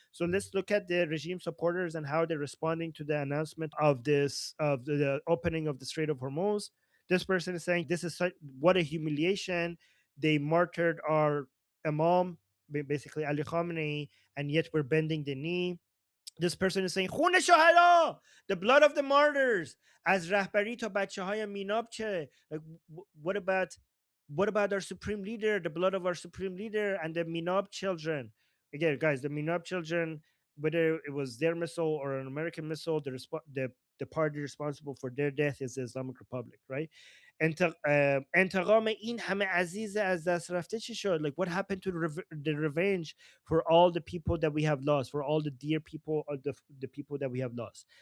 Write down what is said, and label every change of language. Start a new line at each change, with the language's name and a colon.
English: So let's look at the regime supporters and how they're responding to the announcement of this of the opening of the Strait of Hormuz. This person is saying this is what a humiliation. They martyred our imam, basically Ali Khamenei, and yet we're bending the knee. This person is saying
Persian: خون شهدا,
English: the blood of the martyrs.
Persian: از رهبری تا بچه های میناب چه?
English: Like, what about our supreme leader, the blood of our supreme leader, and the Minab children? Again, guys, the Minab children, whether it was their missile or an American missile, the party responsible for their death is the Islamic Republic, right?
Persian: انتقام این همه عزیز از دست رفته چی شد?
English: Like, what happened to the revenge for all the people that we have lost, for all the dear people, or the people that we have lost?